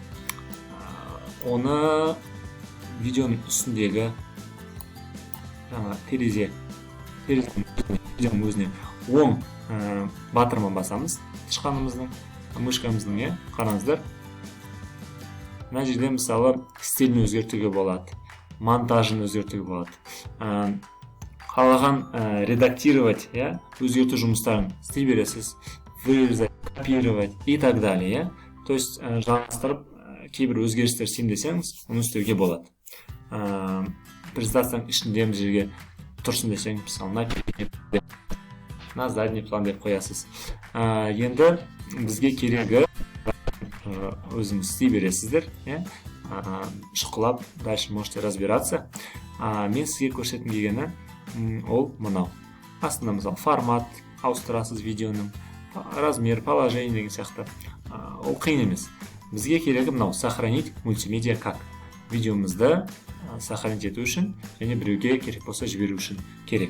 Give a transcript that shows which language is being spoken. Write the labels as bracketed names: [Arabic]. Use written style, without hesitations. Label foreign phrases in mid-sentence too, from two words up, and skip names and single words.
[Kazakh] Оны видеоның үстіндегі терезенің өзіне оң батырман басамыз. Тышқанымыздың, мышкамыздың, қараңыздар. Мына жерде мысалы стилін өзгертуге болады, монтажын өзгертуге болады. Қалаған редактировать, өзгерту жұмыстарын істей бересіз, [Russian] вырезать, копировать и так далее. То есть [Kazakh] жаңастырып кейбір өзгерістер сендесеңіз, оны істеуге болады. Презентацияның ішінде жерге тұрсын десең, мысалы [Russian] на задний план [Kazakh] деп қоясыз. Енді бізге керегі өзіңіз істей бересіздер, шұқылап, [Russian] дальше можете разбираться. [Kazakh] Мен сізге көрсеткім келгені ол мынау. Астында мысалы формат ауыстырасыз видеоның, [Russian] размер, положение [Kazakh] деген сияқты. Ол қиын емес. Бізге керегі мынау [Russian] сохранить мультимедиа как. [Kazakh] Видеомызды сохранить ету үшін және біреуге керек болса жіберу үшін керек.